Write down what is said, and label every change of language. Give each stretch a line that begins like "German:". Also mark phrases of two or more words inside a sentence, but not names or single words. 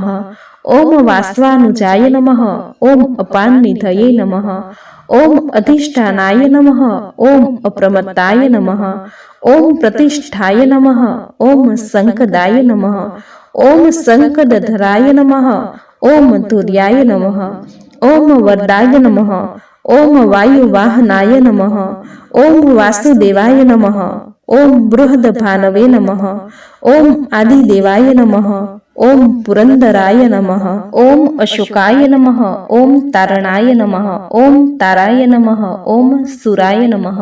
Sanskrit: ओम वास्वानुजाय नमः। ओम अपाननिधये नमः। ओम अधिष्ठानाय नमः। ओम अप्रमत्ताय नमः। ओम प्रतिष्ठाय नमः। ओम संकदाय नमः। ओम संकदधराय नमः। ओम तुर्याय नमः। ओम वरदाय नमः। ઓમ વાયુવાહનાય નમઃ. ઓમ વાસુદેવાય નમઃ. ઓમ બૃહદભાનવે નમઃ. ઓમ આદિદેવાય નમઃ. ઓમ પુરંદરાય નમઃ. ઓમ અશોકાય નમઃ. ઓમ તારણાય નમઃ. ઓમ તારાય નમઃ. ઓમ સુરાય નમઃ.